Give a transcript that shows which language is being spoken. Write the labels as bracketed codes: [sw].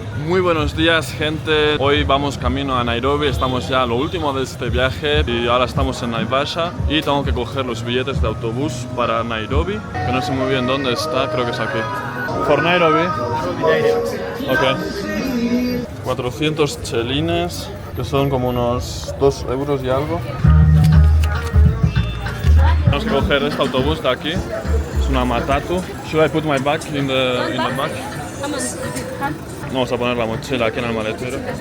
[es] Muy buenos días, gente. Hoy vamos camino a Nairobi, estamos ya a lo último de este viaje y ahora estamos en Naivasha y tengo que coger los billetes de autobús para Nairobi, que no sé muy bien dónde está, creo que es aquí. [en] For Nairobi. Ok. [es] 400 chelines, que son como unos 2 euros y algo. Tenemos que coger este autobús de aquí, es una matatu. [en] Should I put my bag in the back? [es] Vamos a poner la mochila aquí en el maletero.